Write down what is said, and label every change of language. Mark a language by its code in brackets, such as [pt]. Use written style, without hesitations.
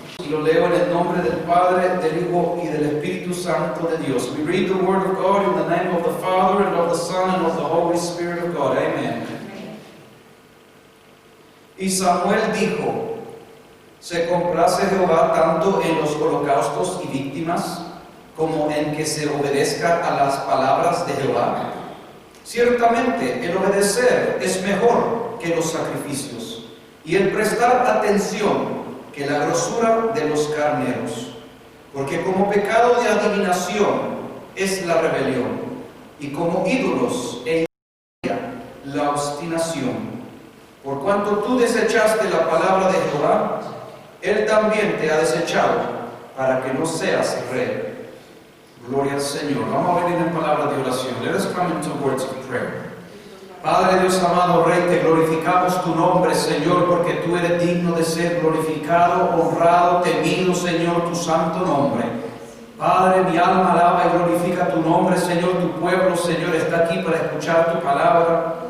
[es] Y lo leo en el nombre del Padre, del Hijo y del Espíritu Santo de Dios. [en] We read the Word of God in the name of the Father, and of the Son, and of the Holy Spirit of God. Amen. [es] Y Samuel dijo: ¿se complace Jehová tanto en los holocaustos y víctimas, como en que se obedezca a las palabras de Jehová? Ciertamente el obedecer es mejor que los sacrificios, y el prestar atención que la grosura de los carneros, porque como pecado de adivinación es la rebelión, y como ídolos la obstinación. Por cuanto tú desechaste la palabra de Jehová, Él también te ha desechado, para que no seas rey. Gloria al Señor. Vamos a venir en palabras de oración. [en] Let us come into words of prayer. [es] Padre Dios amado Rey, te glorificamos tu nombre, Señor, porque tú eres digno de ser glorificado, honrado, temido, Señor, tu santo nombre. Padre, mi alma alaba y glorifica tu nombre, Señor. Tu pueblo, Señor, está aquí para escuchar tu palabra.